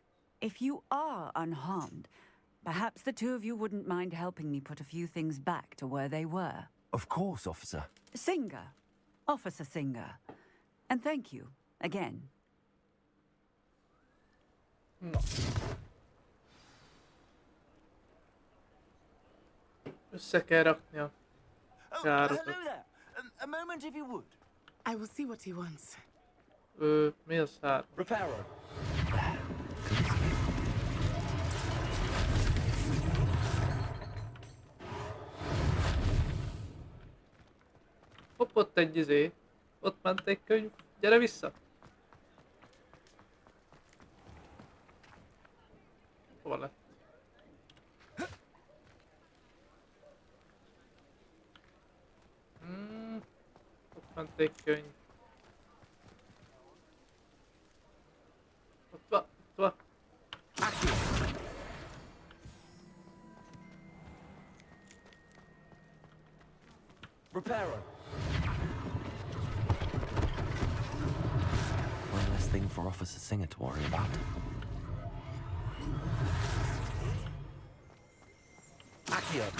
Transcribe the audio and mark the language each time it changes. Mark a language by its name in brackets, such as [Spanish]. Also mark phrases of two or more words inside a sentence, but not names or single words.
[English] If you are unharmed, perhaps the two of you wouldn't mind helping me put a few things back to where they were. Of course, officer. Singer. Officer Singer. And thank you, again. No. [Hungarian] Össze kell rakni a járokat. [English] Hello there. A moment if you would. I will see what he wants. [Hungarian] Mi a szár? [English] Repairer. [Hungarian] Hopp, ott egy izé. Ott ment egy könyv. Gyere vissza! Hova lett? Ott ment egy könyv. Ott van, ott van. [English] Repairer. One less thing for Officer Singer to worry about. Accio.